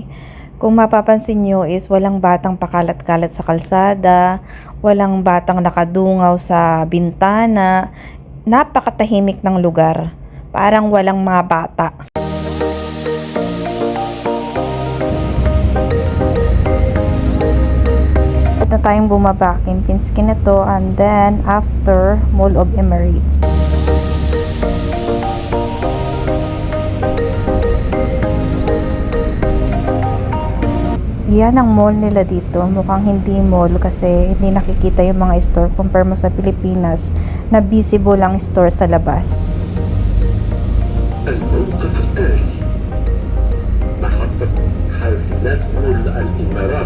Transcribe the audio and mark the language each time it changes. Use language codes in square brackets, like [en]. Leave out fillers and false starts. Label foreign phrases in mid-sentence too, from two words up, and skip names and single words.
[tl] Kung mapapansin nyo is walang batang pakalat-kalat sa kalsada, walang batang nakadungaw sa bintana, napakatahimik ng lugar, parang walang mga bata. At na tayong bumaba, Kempinski na to, [en] and then after [tl] Mall of Emirates. Yan ang mall nila dito. Mukhang hindi mall kasi hindi nakikita yung mga store compare mo sa Pilipinas na visible ang store sa labas. [ar] الموقف التالي محطة حافلات مول الإمارات.